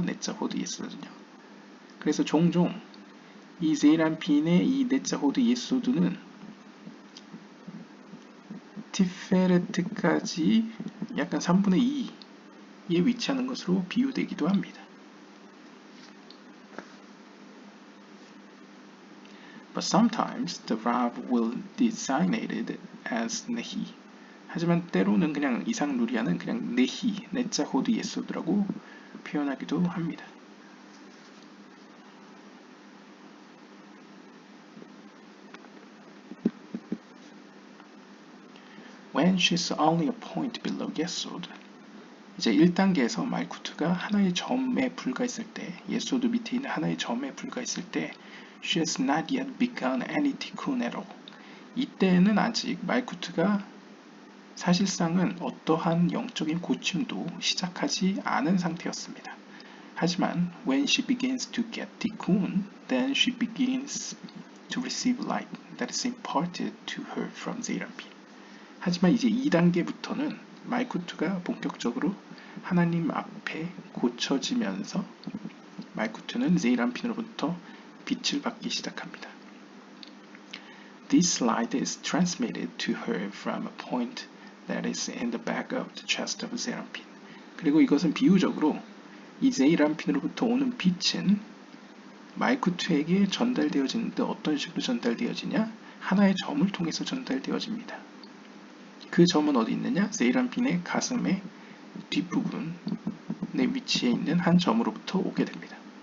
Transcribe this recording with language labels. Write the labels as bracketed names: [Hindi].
[Korean] 네자 호드 예소드는요. 그래서 종종 이 제이란핀의 이 네자 호드 예소드는 티페레트까지 약간 3분의 2에 위치하는 것으로 비유되기도 합니다. [English] But sometimes the Rav will designate it as Nehi. [Korean] 하지만 때로는 그냥 이상 누리아는 그냥 네히, 네자 호드 예소드라고 표현하기도 합니다. [English] When she's only a point below 예소드. [Korean] 이제 1단계에서 말쿠트가 하나의 점에 불과했을 때, 예소드 밑에 있는 하나의 점에 불과했을 때 [English] She has not yet begun any tikkun at all. [Korean] 이때는 아직 말쿠트가 사실상은 어떠한 영적인 고침도 시작하지 않은 상태였습니다. [English] 하지만 when she begins to get tikkun, then she begins to receive light that is imparted to her from 제이란핀. [Korean] 하지만 이제 2단계부터는 말쿠트가 본격적으로 하나님 앞에 고쳐지면서 말쿠트는 제이란핀으로부터 빛을 받기 시작합니다. [English] This light is transmitted to her from a point that is in the back of the chest of 제이란핀. [Korean] 그리고 이것은 비유적으로 이 제이란핀으로부터 오는 빛은 말쿠트에게 전달되어지는데 어떤 식으로 전달되어지냐? 하나의 점을 통해서 전달되어집니다. 그 점은 어디 있느냐? 제이란핀의 가슴의 뒷부분에 위치해 있는 한 점으로부터 오게 됩니다.